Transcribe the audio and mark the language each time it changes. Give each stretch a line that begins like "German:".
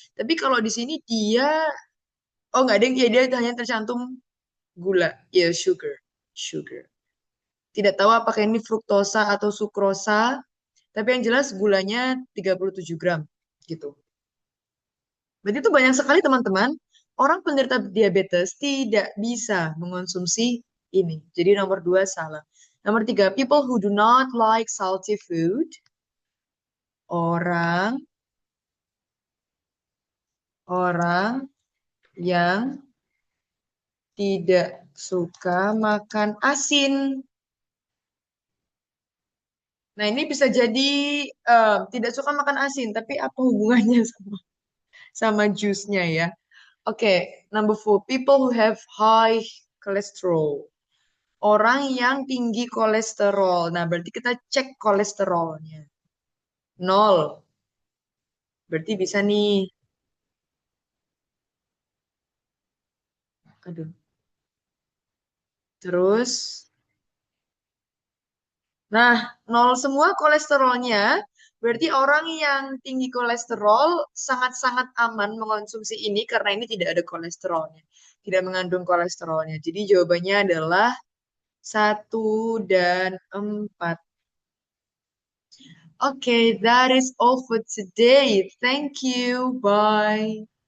Indonesian: Tapi kalau di sini dia, oh nggak ada, ya dia hanya tercantum gula, ya sugar, sugar. Tidak tahu apakah ini fruktosa atau sukrosa, tapi yang jelas gulanya 37 gram gitu. Berarti itu banyak sekali teman-teman. Orang penderita diabetes tidak bisa mengonsumsi ini. Jadi nomor dua salah. Nomor tiga,
English: people who do not like salty food.
Indonesian: Orang orang yang tidak suka makan asin. Nah, ini bisa jadi tidak suka makan asin, tapi apa hubungannya sama jus-nya ya?
English: Oke, number four, people who have high cholesterol.
Indonesian: Orang yang tinggi kolesterol. Nah, berarti kita cek kolesterolnya. Nol. Berarti bisa nih. Aduh. Terus, nah, nol semua kolesterolnya. Berarti orang yang tinggi kolesterol sangat-sangat aman mengonsumsi ini karena ini tidak ada kolesterolnya. Tidak mengandung kolesterolnya. Jadi jawabannya adalah satu dan empat.
English: Okay, that is all for today. Thank you. Bye.